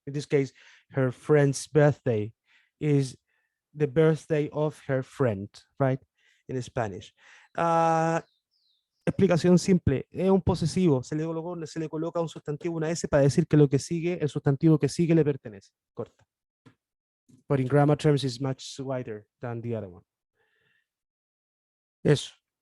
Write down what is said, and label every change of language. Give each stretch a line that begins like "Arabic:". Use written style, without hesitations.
English: In this case, her friend's birthday is the birthday of her friend, right? In Spanish.
Spanish: Explicación simple, es un posesivo, se le coloca un sustantivo, una S, para decir que lo que sigue, el sustantivo que sigue le pertenece. Corta.
English: But in grammar terms, it's much wider than the other one. Yes.